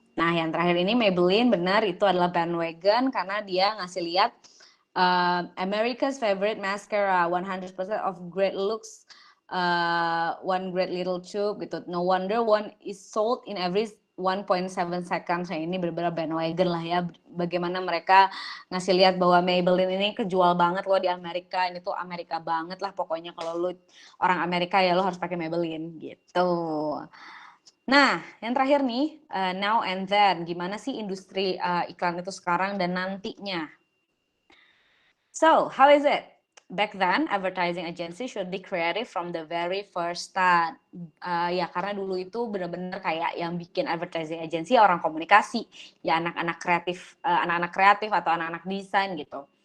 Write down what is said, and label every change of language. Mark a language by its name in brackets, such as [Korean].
[Indonesian] Nah, yang terakhir ini Maybelline, benar, itu adalah bandwagon karena dia ngasih lihat [English] America's favorite mascara, 100% of great looks, one great little tube [Indonesian] gitu. [English] No wonder one is sold in every 1.7 seconds. [Indonesian] Nah, ini benar-benar bandwagon lah ya. Bagaimana mereka ngasih lihat bahwa Maybelline ini kejual banget loh di Amerika. Ini tuh Amerika banget lah pokoknya. Kalau lu orang Amerika ya lo harus pakai Maybelline gitu. Nah, yang terakhir nih, [English] now and then. [Indonesian] Gimana sih industri iklan itu sekarang dan nantinya? [English] So, how is it? Back then, advertising agency should be creative from the very first start. [Indonesian] Ya, karena dulu itu benar-benar kayak yang bikin advertising agency orang komunikasi, ya anak-anak kreatif atau anak-anak desain gitu.